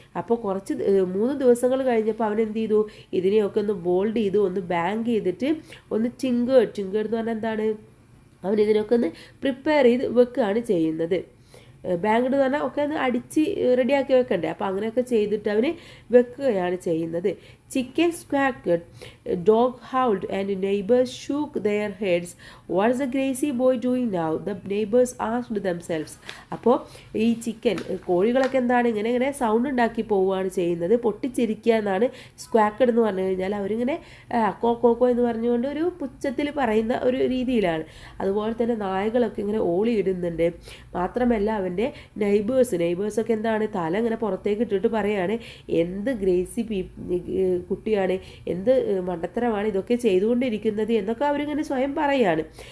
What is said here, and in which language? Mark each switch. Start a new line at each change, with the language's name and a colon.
Malayalam: അപ്പോൾ 3 ദിവസങ്ങൾ കഴിഞ്ഞപ്പോൾ അവൻ എന്ത് ചെയ്തു, ഇതിനെയൊക്കെ ഒന്ന് ബോൾഡ് ചെയ്തു, ഒന്ന് ബാങ്ക് ചെയ്തിട്ട് ഒന്ന് ടിങ്കേർഡ് എന്ന് പറഞ്ഞാൽ എന്താണ്, അവൻ ഇതിനൊക്കെ ഒന്ന് പ്രിപ്പയർ ചെയ്ത് വെക്കുകയാണ് ചെയ്യുന്നത്. ബാങ്ക്ഡ് എന്ന് പറഞ്ഞാൽ ഒക്കെ ഒന്ന് അടിച്ച് റെഡിയാക്കി വെക്കണ്ടേ, അപ്പോൾ അങ്ങനെയൊക്കെ ചെയ്തിട്ട് അവന് വെക്കുകയാണ് ചെയ്യുന്നത്.
English: Chicken squawked, dog howled, and neighbors shook their heads. What's the crazy boy doing now? The neighbors asked themselves.
Malayalam: അപ്പോൾ ഈ കോഴികളൊക്കെ എന്താണ് ഇങ്ങനെ സൗണ്ട് ഉണ്ടാക്കി പോവുകയാണ് ചെയ്യുന്നത്, പൊട്ടിച്ചിരിക്കുക എന്നാണ് സ്ക്വാക്കഡ് എന്ന് പറഞ്ഞു കഴിഞ്ഞാൽ. അവരിങ്ങനെ കോക്കോ എന്ന് പറഞ്ഞുകൊണ്ട് ഒരു പുച്ഛത്തിൽ പറയുന്ന ഒരു രീതിയിലാണ്. അതുപോലെ തന്നെ നായകളൊക്കെ ഇങ്ങനെ ഓളിയിടുന്നുണ്ട്. മാത്രമല്ല അവൻ്റെ നെയ്ബേഴ്സൊക്കെ എന്താണ് തല ഇങ്ങനെ പുറത്തേക്ക് ഇട്ടിട്ട് പറയാണ്, എന്ത് ഗ്രേസി കുട്ടിയാണ്, എന്ത് മണ്ടത്തരമാണ് ഇതൊക്കെ ചെയ്തുകൊണ്ടിരിക്കുന്നത് എന്നൊക്കെ അവരിങ്ങനെ സ്വയം പറയാണ്.